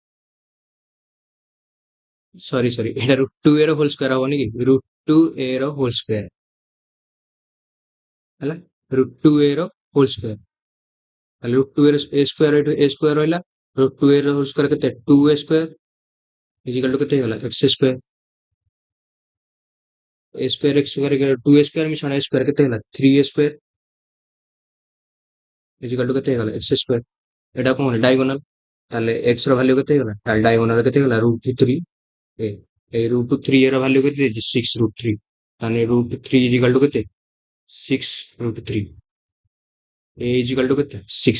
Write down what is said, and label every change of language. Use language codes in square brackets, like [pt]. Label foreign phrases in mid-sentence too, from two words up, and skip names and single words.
[or] ସରି ଏଇଟା √2a ର [en] whole square [or] ହବନି କି √2a ର [en] whole square [or] ହେଲା। √2a ର [en] whole square [or] ତାହେଲେ √2a ର a² ଏଇଠି a² ରହିଲା √2a ର [en] whole square [or] କେତେ 2a² [en] equal to [or] କେତେ ହେଇଗଲା x²। a²x² 2a² ମିଶ୍ରଣ a² କେତେ ହେଲା 3a² [en] equal to [or] କେତେ ହେଇଗଲା x²। ଏଇଟା କଣ ଡାଇଗୋନାଲ ତାହେଲେ x ର ଭାଲ୍ୟୁ କେତେ ହେଇଗଲା ତାହେଲେ ଡାଇଗୋନାଲ କେତେ ହେଇଗଲା √3 ଏ ଏଇ √3 ର ଭାଲ୍ୟୁ କେତେ ଦେଇଛି 6√3 ତାହେଲେ √3 [en] equal to [or] କେତେ 6√3 ଏ [en] equal to [or] କେତେ 6।